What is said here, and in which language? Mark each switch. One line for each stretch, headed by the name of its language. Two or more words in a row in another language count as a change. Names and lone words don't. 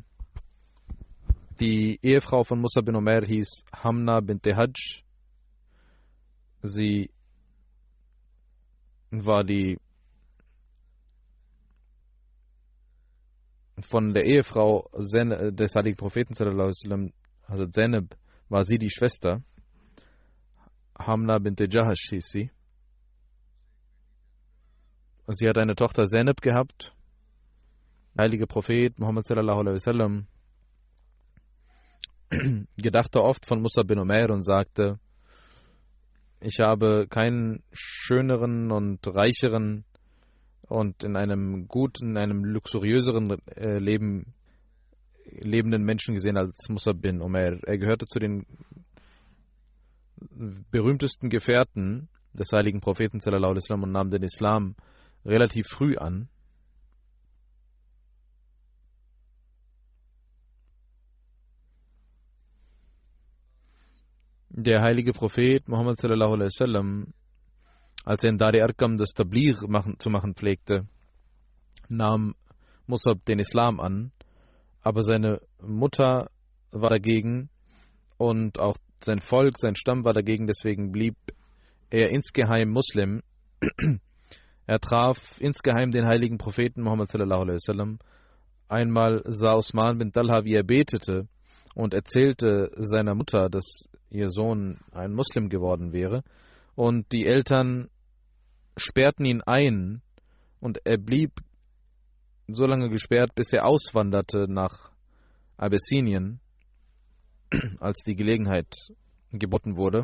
German: Die Ehefrau von Mus'ab bin Umair hieß Hamna bint Hajj. Sie war die von der Ehefrau des heiligen Propheten
Arabic: صلى الله عليه وسلم,
German: also Zainab, war sie die Schwester. Hamna bint Jahash hieß sie. Sie hat eine Tochter Zainab gehabt. Der heilige Prophet Muhammad
Arabic: صلى الله عليه وسلم
German: gedachte oft von Mus'ab bin Umair und sagte: Ich habe keinen schöneren und reicheren und in einem luxuriöseren lebenden Menschen gesehen als Mus'ab bin Umair. Er gehörte zu den berühmtesten Gefährten des heiligen Propheten
Arabic: صلى الله عليه وسلم
German: und nahm den Islam relativ früh an. Der heilige Prophet Muhammad
Arabic: صلى الله عليه وسلم,
German: als er in Dar Arqam das Tabligh zu machen pflegte, nahm Mus'ab den Islam an, aber seine Mutter war dagegen und auch sein Volk, sein Stamm war dagegen, deswegen blieb er insgeheim Muslim. Er traf insgeheim den heiligen Propheten Muhammad
Arabic: صلى الله عليه وسلم.
German: Einmal sah Usman bin Talha, wie er betete und erzählte seiner Mutter, dass ihr Sohn ein Muslim geworden wäre. Und die Eltern sperrten ihn ein und er blieb so lange gesperrt, bis er auswanderte nach Abessinien, als die Gelegenheit geboten wurde.